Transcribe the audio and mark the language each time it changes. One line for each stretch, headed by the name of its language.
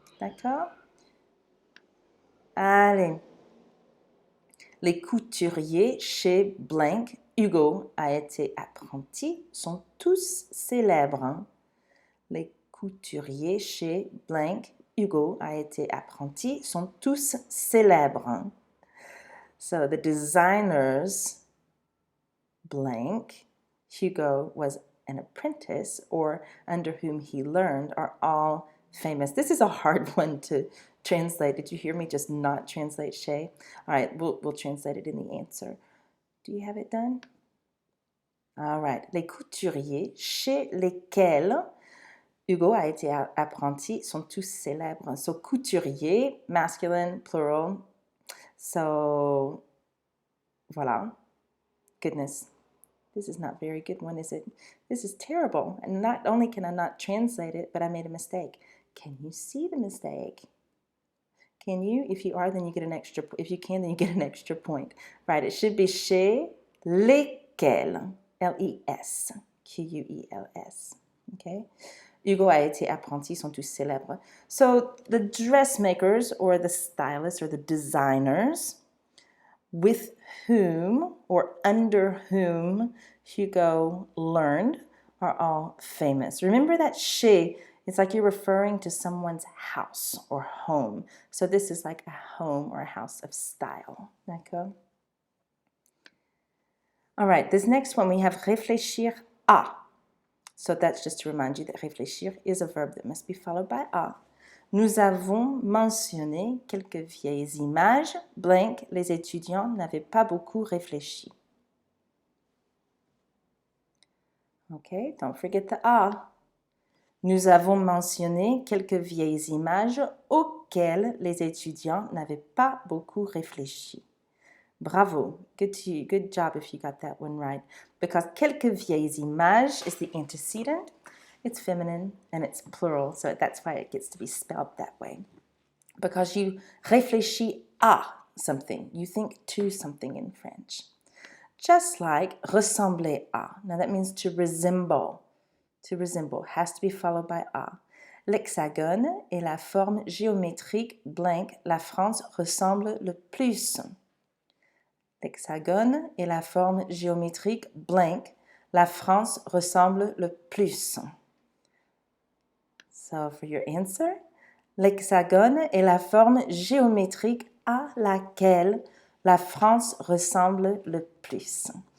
French: D'accord? Allez. Les couturiers chez blank, Hugo a été apprenti, sont tous célèbres. Hein? Les couturiers chez blank, Hugo a été apprenti, sont tous célèbres.
English: So the designers, blank, Hugo was an apprentice or under whom he learned are all famous. This is a hard one to translate. Did you hear me just not translate chez? All right, we'll translate it in the answer. Do you have it done? All right.
French: Les couturiers chez lesquels Hugo a été apprenti sont tous célèbres.
English: So couturier, masculine, plural. So, voilà. Goodness. This is not very good one, is it? This is terrible. And not only can I not translate it, but I made a mistake. Can you see the mistake? Can you? If you are, then you get an extra. If you can, then you get an extra point. Right, it should be chez lesquels. L-E-S. Q-U-E-L-S. Okay?
French: Hugo a été apprenti, sont tous célèbres.
English: So the dressmakers or the stylists or the designers with whom or under whom Hugo learned are all famous. Remember that chez, it's like you're referring to someone's house or home. So this is like a home or a house of style.
French: D'accord?
English: All right, this next one we have réfléchir à. So that's just to remind you that réfléchir is a verb that must be followed by à.
French: Nous avons mentionné quelques vieilles images, blank, les étudiants n'avaient pas beaucoup réfléchi.
English: Okay, don't forget the à.
French: Nous avons mentionné quelques vieilles images auxquelles les étudiants n'avaient pas beaucoup réfléchi.
English: Bravo, good job if you got that one right. Because
French: quelques vieilles images
English: is the antecedent. It's feminine and it's plural, so that's why it gets to be spelled that way. Because you réfléchis à something, you think to something in French. Just like ressembler à. Now that means to resemble. To resemble has to be followed by à.
French: L'hexagone est la forme géométrique blank la France ressemble le plus. L'hexagone est la forme géométrique blank la France ressemble le plus.
English: So for your answer,
French: l'hexagone est la forme géométrique à laquelle la France ressemble le plus.